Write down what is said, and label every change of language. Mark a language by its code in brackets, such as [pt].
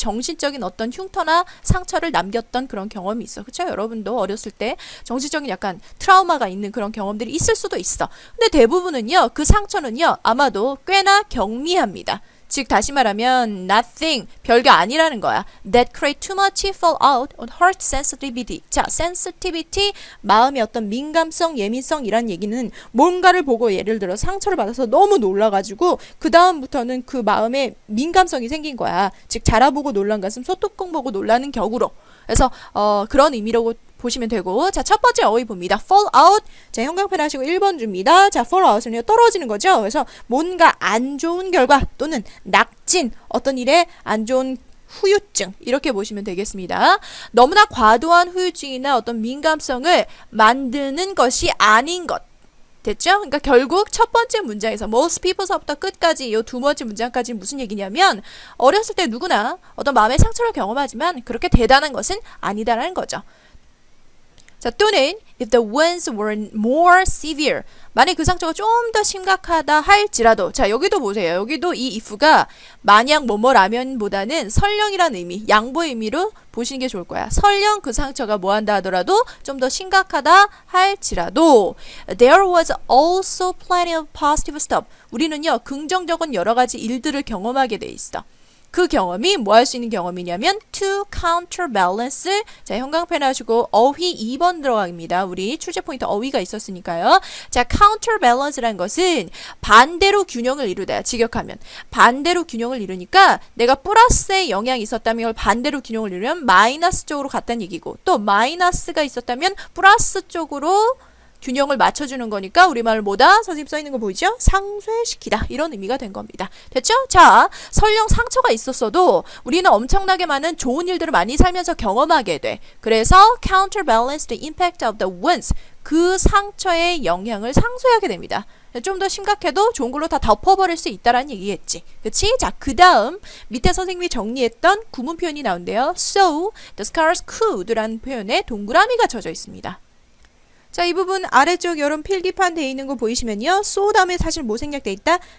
[ko] 정신적인 어떤 흉터나 상처를 남겼던 그런 경험이 있어. 그쵸? 여러분도 어렸을 때 정신적인 약간 트라우마가 있는 그런 경험들이 있을 수도 있어. 근데 대부분은요. 그 상처는요. 아마도 꽤나 경미합니다. 즉 다시 말하면 nothing, 별게 아니라는 거야. [en] That create too much fallout on heart sensitivity. [ko] 자, sensitivity, 마음의 어떤 민감성, 예민성이란 얘기는 뭔가를 보고 예를 들어 상처를 받아서 너무 놀라가지고 그 다음부터는 그 마음에 민감성이 생긴 거야. 즉 자라보고 놀란 가슴, 소뚜껑 보고 놀라는 격으로. 그래서 그런 의미라고 보시면 되고, 자, 첫 번째 어휘 봅니다. [en] fall out. [ko] 자, 형광펜 하시고 1번 줍니다. 자, fall out은요, 떨어지는 거죠. 그래서 뭔가 안 좋은 결과 또는 낙진, 어떤 일에 안 좋은 후유증 이렇게 보시면 되겠습니다. 너무나 과도한 후유증이나 어떤 민감성을 만드는 것이 아닌 것. 됐죠? 그러니까 결국 첫 번째 문장에서 [en] most people [ko] 서부터 끝까지 이 두 번째 문장까지 무슨 얘기냐면 어렸을 때 누구나 어떤 마음의 상처를 경험하지만 그렇게 대단한 것은 아니다라는 거죠. 자, 또는 [en] if the wounds were more severe. [ko] 만약 그 상처가 좀 더 심각하다 할지라도 자, 여기도 보세요. 여기도 이 if가 만약 뭐뭐라면보다는 설령이라는 의미, 양보의 의미로 보시는 게 좋을 거야. 설령 그 상처가 뭐한다 하더라도 좀 더 심각하다 할지라도 [en] there was also plenty of positive stuff. [ko] 우리는요, 긍정적인 여러 가지 일들을 경험하게 돼 있어. 그 경험이 뭐 할 수 있는 경험이냐면 [en] to counterbalance. [ko] 자, 형광펜 하시고 어휘 2번 들어갑니다. 우리 출제 포인트 어휘가 있었으니까요. 자, counterbalance라는 것은 반대로 균형을 이루다. 직역하면 반대로 균형을 이루니까 내가 플러스의 영향이 있었다면 이걸 반대로 균형을 이루면 마이너스 쪽으로 갔다는 얘기고, 또 마이너스가 있었다면 플러스 쪽으로 균형을 맞춰주는 거니까 우리말을 뭐다? 선생님 써있는 거 보이죠? 상쇄시키다. 이런 의미가 된 겁니다. 됐죠? 자, 설령 상처가 있었어도 우리는 엄청나게 많은 좋은 일들을 많이 살면서 경험하게 돼. [en] 그래서 counterbalance the impact of the wounds. [ko] 그 상처의 영향을 상쇄하게 됩니다. 좀 더 심각해도 좋은 걸로 다 덮어버릴 수 있다라는 얘기겠지. 그치? 자, 그 다음 밑에 선생님이 정리했던 구문 표현이 나온대요. [en] So, the scars could [ko] 라는 표현에 동그라미가 쳐져 있습니다. 자, 이 부분 아래쪽 여러분 필기판 돼 있는 거 보이시면요. so 다음에 사실 뭐 생략돼 있다?